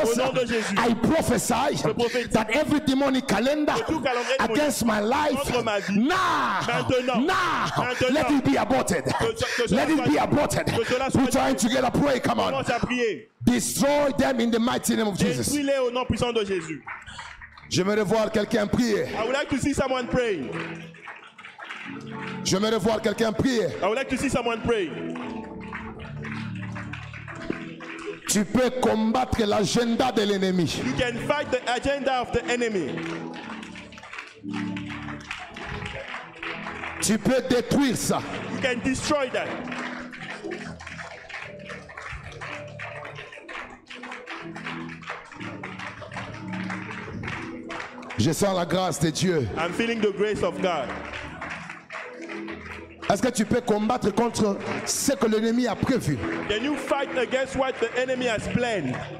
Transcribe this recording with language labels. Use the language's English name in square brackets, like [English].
[French] Au nom de Jésus. [English] I prophesy [French] prophétise [English] that every demonic calendar [French] que tout calendrier [English] against my life, [French] contre ma vie, [English] now, [French] maintenant, [English] let it be aborted. [French] que [English] Let [French] cela [English] it be [French] soit- [English] aborted. [French] que cela soit- [English] We're trying together, pray, come on. [French] commence à prier. [English] Destroy them in the mighty name of Jesus. [French] Détruis-les au nom puissant de Jésus. J'aimerais voir quelqu'un prier. [English] I would like to see someone pray. [French] J'aimerais voir quelqu'un prier. [English] I would like to see someone pray. [French] Tu peux combattre l'agenda de l'ennemi. [English] You can fight the agenda of the enemy. [French] Tu peux détruire ça. [English] You can destroy that. [French] Je sens la grâce de Dieu. [English] I'm feeling the grace of God. [French] Est-ce que tu peux combattre contre ce que l'ennemi a prévu? [English] Can you fight against what the enemy has planned?